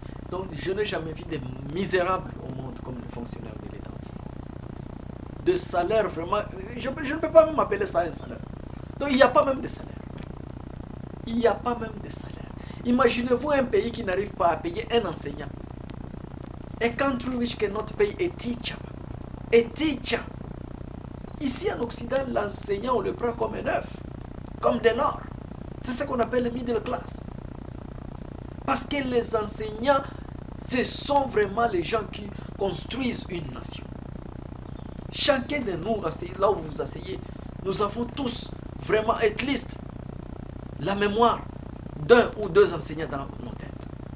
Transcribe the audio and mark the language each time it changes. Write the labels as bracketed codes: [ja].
[fr] Donc je n'ai jamais vu des misérables au monde comme les fonctionnaires de l'État. De salaire vraiment, je ne peux pas même appeler ça un salaire. Donc il n'y a pas même de salaire. Il n'y a pas même de salaire. Imaginez-vous un pays qui n'arrive pas à payer un enseignant. [en] A country which cannot pay a teacher. A teacher. [fr] Ici en Occident, l'enseignant, on le prend comme un œuf, comme de l'or. C'est ce qu'on appelle le middle class. Parce que les enseignants, ce sont vraiment les gens qui construisent une nation. Chacun de nous, là où vous vous asseyez, nous avons tous vraiment [en] at least [fr] la mémoire d'un ou deux enseignants dans nos têtes.